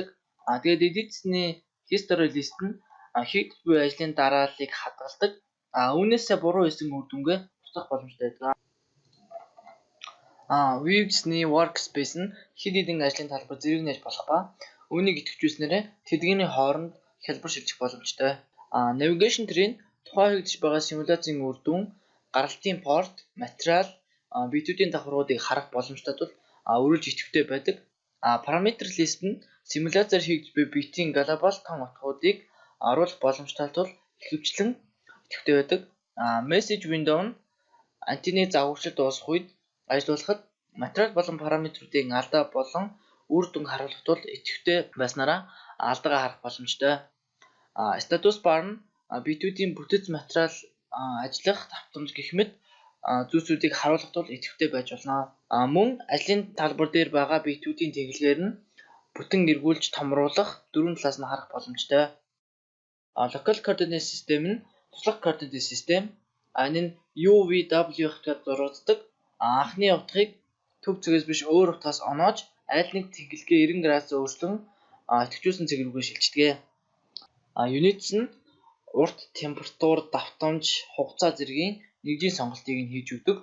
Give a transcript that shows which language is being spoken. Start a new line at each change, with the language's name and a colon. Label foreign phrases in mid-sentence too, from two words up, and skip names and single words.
Mongolian: Тэгээд Edit-ний
English: History List
Mongolian: нь хийгдэх буй ажлын дарааллыг хадгалдаг. Үүнээсээ буруу хийсэн үр дүнгээ устгах боломжтой байдаг. Views-ний Workspace нь хэд хэдэн ажлын талбар зэрэг нээж болох ба үүнийг идэвхжүүлснээр тэдгээрийн хооронд хялбар шилжих боломжтой.
English: Navigation tree
Mongolian: нь тухайн хийгдэж байгаа симуляцийн үр дүн, гаралтын порт, материал, битүүдийн давхаргуудыг харах боломжтой тул үргэлж идэвхтэй байдаг.
English: Parameter list
Mongolian: нь симуляцаар хийгдэж буй битийн глобал том утгуудыг оруулах боломжтой тул ихэвчлэн идэвхтэй байдаг.
English: Message window
Mongolian: нь антенны загварчилт дуусах үед ажиллуулахад материал болон параметруудын алдаа болон үр дүн харуулах тул идэвхтэй байснараа алдаагаа харах боломжтой.
English: Status bar
Mongolian: нь битүүдийн бүтэц материал ажиллах давтамж гэх мэт зүйлсүүдийг харуулах тул идэвхтэй байж болно. Мөн ажлын талбар дээр байгаа битүүдийн тэглэгээр нь бүтэн эргүүлж томруулах дөрвөн талаас нь харах боломжтой.
English: Local coordinate system
Mongolian: нь туслах координатын систем. Энэ нь UVW утгаар зурагддаг. Анхны утгыг төв цэгээс биш өөр утгаас оноож аль нэг тэнглэгээ 90 градусаар өөрчлөн идэвхжүүлсэн цэг рүүгээ шилждэг. Units нь урт, температур, давтамж, хугацаа зэргийн нэгжийн сонголтыг нь хийж өгдөг.